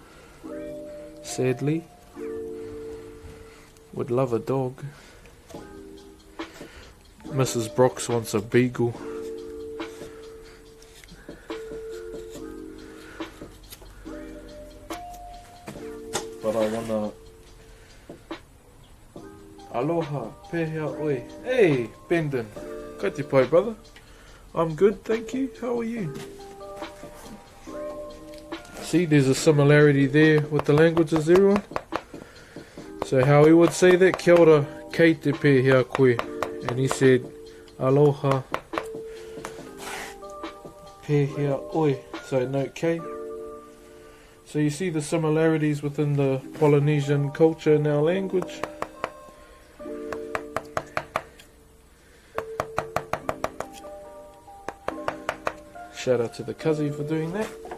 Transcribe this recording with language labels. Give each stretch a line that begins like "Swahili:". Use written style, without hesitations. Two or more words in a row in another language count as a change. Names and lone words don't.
English: Sadly. Would love a dog. Mrs. Broxh wants a beagle. But I wanna...
Hawaiian: Aloha, pehea oi.
Māori: Hey, Bendon. Ka te pai,
English: brother. I'm good, thank you. How are you? See, there's a similarity there with the languages, everyone. So how he would say that,
Māori: kia ora, kei te pehea koe.
English: And he said,
Hawaiian: aloha, pehea oi.
English: So note K. So you see the similarities within the Polynesian culture and our language. Shout out to the Kazi for doing that.